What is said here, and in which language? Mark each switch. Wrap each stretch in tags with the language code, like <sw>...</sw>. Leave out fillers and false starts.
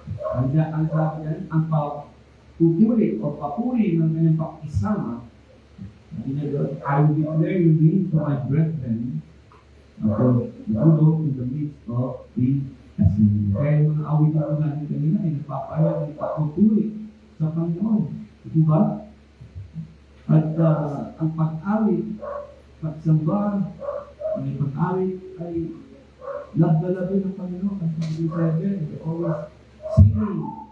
<tl>Ang sabi yan, ang pupuri o papuri ng kanyang pakisama.</tl> <en>I will declare your name to my brethren for the good in the midst of the assembly.</en> <tl>Kaya yung mga awit na natin kanina ay nagpapayag, nagpapupuri sa Panginoon. Ito ba? At ang pag-awit, pagsamba, ang pag-awit ay labda-labda ng Panginoon. Ang sabi sa Bible,</tl> <en>always singing</en>